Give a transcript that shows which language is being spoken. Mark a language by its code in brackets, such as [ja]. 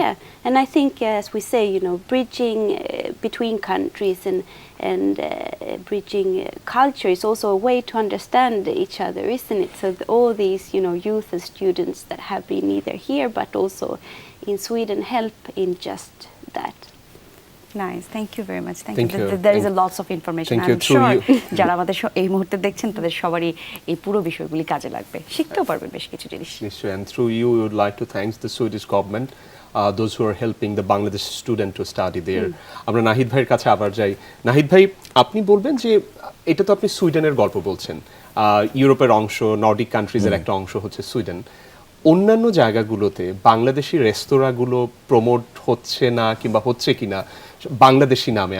[en] Yeah, and I think, as we say, bridging between countries and bridging culture is also a way to understand each other, isn't it? So all these, youth and students that have been either here but also in Sweden help in just that. Nice, thank you very much. Thank you. There is a lots of information. I'm sure [bn] যারা আমাদের এই মুহূর্তে দেখছেন তাদের সবারই এই পুরো বিষয়গুলি কাজে লাগবে, শিখতেও পারবেন বেশ কিছু জিনিস। নিশ্চয়ই, [en] and through you we would like to thank the Swedish government, those who are helping the Bangladesh student to study there. [bn] আমরা নাহিদ ভাইয়ের কাছে আবার যাই। নাহিদ ভাই, আপনি বলবেন যে এটা তো আপনি সুইডেনের গল্প বলছেন, ইউরোপের অংশ, নর্ডিক কান্ট্রিজের একটা অংশ হচ্ছে সুইডেন। অন্যান্য জায়গাগুলোতে বাংলাদেশি রেস্তোরাঁগুলো প্রমোট হচ্ছে না কিংবা হচ্ছে কিনা বাংলাদেশি নামে?